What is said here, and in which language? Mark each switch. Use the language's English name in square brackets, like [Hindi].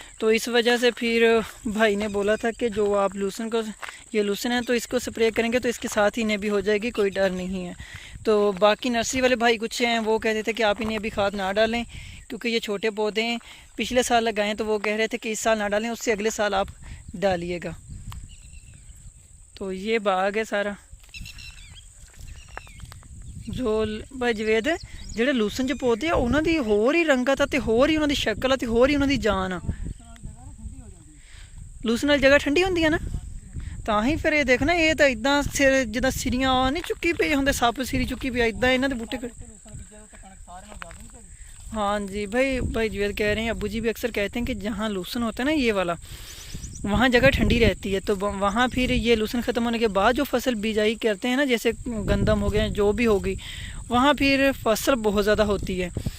[Hindi] तो इस वजह से फिर भाई ने बोला था कि जो आप लूसन को, ये लूसन है तो इसको स्प्रे करेंगे तो इसके साथ ही इन्हें भी हो जाएगी, कोई डर नहीं है। तो बाकी नर्सरी वाले भाई कुछ हैं वो कहते थे कि आप इन्हें अभी खाद ना डालें, क्योंकि ये छोटे पौधे हैं, पिछले साल लगाए तो वो कह रहे थे कि इस साल ना डालें, उससे अगले साल आप डालिएगा। तो ये बाग है सारा जो भाई जवेद [Punjabi] ਜਿਹੜੇ ਲੂਸਨ 'ਚ ਪੌਦੇ ਆ ਉਹਨਾਂ ਦੀ ਹੋਰ ਹੀ ਰੰਗਤ ਆ ਤੇ ਹੋਰ ਹੀ ਉਹਨਾਂ ਦੀ ਸ਼ਕਲ ਆ ਤੇ ਹੋਰ ਹੀ ਉਹਨਾਂ ਦੀ ਜਾਨ ਆ। ਲੂਸਨ ਵਾਲੀ ਜਗ੍ਹਾ ਠੰਡੀ ਹੁੰਦੀ ਆ ਨਾ, ਤਾਂ ਹੀ ਫਿਰ ਇਹ ਦੇਖਣਾ ਇਹ ਤਾਂ ਇਦਾਂ ਸਿਰ ਜਿੱਦਾਂ ਸਿਰੀਆਂ ਨਹੀਂ ਚੁੱਕੀ ਪਈ ਹੁੰਦੇ, ਸੱਪ ਸਿਰੀ ਚੁੱਕੀ ਪਈ ਇਦਾਂ ਇਹਨਾਂ ਦੇ ਬੂਟੇ। [Hindi] हाँ जी भाई जवेद कह रहे हैं, अब्बू जी भी अक्सर कहते हैं कि जहाँ लूसन होता है ना ये वाला, वहाँ जगह ठंडी रहती है। तो वहाँ फिर ये लूसन ख़त्म होने के बाद जो फसल बिजाई करते हैं ना, जैसे गंदम हो गया जो भी होगी, वहाँ फिर फसल बहुत ज़्यादा होती है।